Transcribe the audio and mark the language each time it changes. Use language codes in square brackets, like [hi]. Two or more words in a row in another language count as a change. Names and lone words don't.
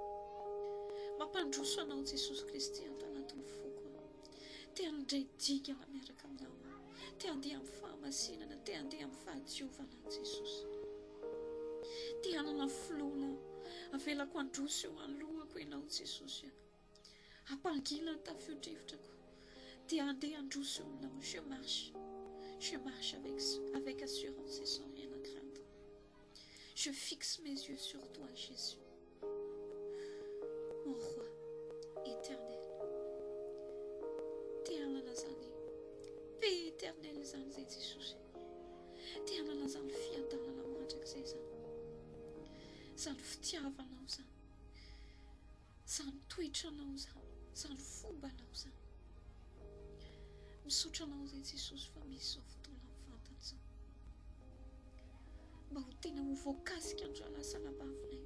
[mg] Mampandroso anao Jesosy Kristy ato anatin'ny foko, te handray digana miaraka aminao, te handeha amin'ny fahamasinana, te handeha amin'ny fahadiovana Jesosy, te hanana filoana, avelako androso eo alohako ianao Jesosy, hampangila ny tafio-drivotrako, te handeha androso eo aminao. [fr] Je marche avec assurance et sans rien à craindre. Je fixe mes yeux sur toi, Jésus, mon roi éternel. [mg] Te hanana zany be éternel zany zay Jesosy, te hanana zany fiadanana mandrak'izay zany fitiavanao zany, zany toetranao zany fombanao zany. Misaotra anao zay Jesosy fa misy zao fotoana mivantana zao, mba ho tena ho voakasika andro lasa labavinay.